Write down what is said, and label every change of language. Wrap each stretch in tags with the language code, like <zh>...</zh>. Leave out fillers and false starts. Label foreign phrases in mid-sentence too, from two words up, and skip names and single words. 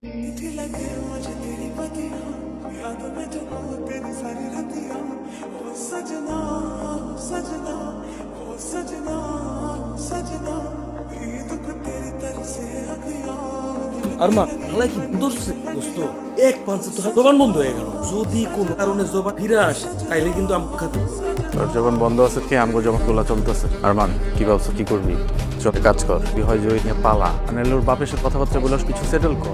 <hi>मीठी लगे मुझे तेरी बतियां, यादों में जो तेरी सारी रतियां, ओ सजना सजना ओ सजना सजना, ये दुख तेरी तरफ से अखियां।</hi> <bn>আরমান হালাই কি ধরছে দোস্ত এক পাঁচে তো জবান বন্ধ হয়ে গেল যদি কোনো কারণে জবান ফিরে আসে তাইলে কিন্তু আমি খাতে তোর যখন বন্ধ আছে কি আমগো যখন তোলা চলতেছে আরমান কি ভাবছো কি করবি চলে কাজ কর কি হয় জয় নিয়ে পালা আনেলোর বাপের সাথে কথাবার্তা বলে কিছু সেটেল কর</bn>